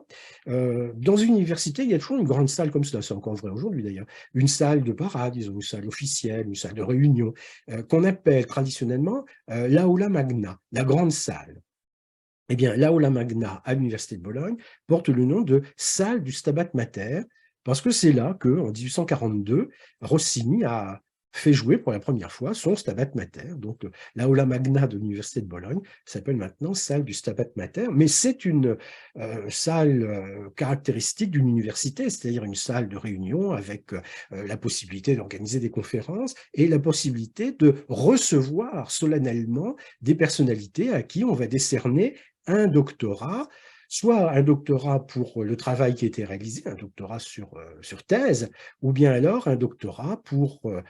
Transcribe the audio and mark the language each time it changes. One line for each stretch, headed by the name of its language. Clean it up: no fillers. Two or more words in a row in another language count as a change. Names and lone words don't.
French: Dans une université, il y a toujours une grande salle comme ça, c'est encore vrai aujourd'hui d'ailleurs, une salle de parade, disons, une salle officielle, une salle de réunion, qu'on appelle traditionnellement l'Aula Magna, la grande salle. Eh bien, l'Aula Magna à l'Université de Bologne porte le nom de salle du Stabat Mater, parce que c'est là qu'en 1842, Rossini a fait jouer pour la première fois son Stabat Mater. Donc, l'aula magna de l'Université de Bologne s'appelle maintenant salle du Stabat Mater, mais c'est une salle caractéristique d'une université, c'est-à-dire une salle de réunion avec la possibilité d'organiser des conférences et la possibilité de recevoir solennellement des personnalités à qui on va décerner un doctorat, soit un doctorat pour le travail qui a été réalisé, un doctorat sur thèse, ou bien alors un doctorat pour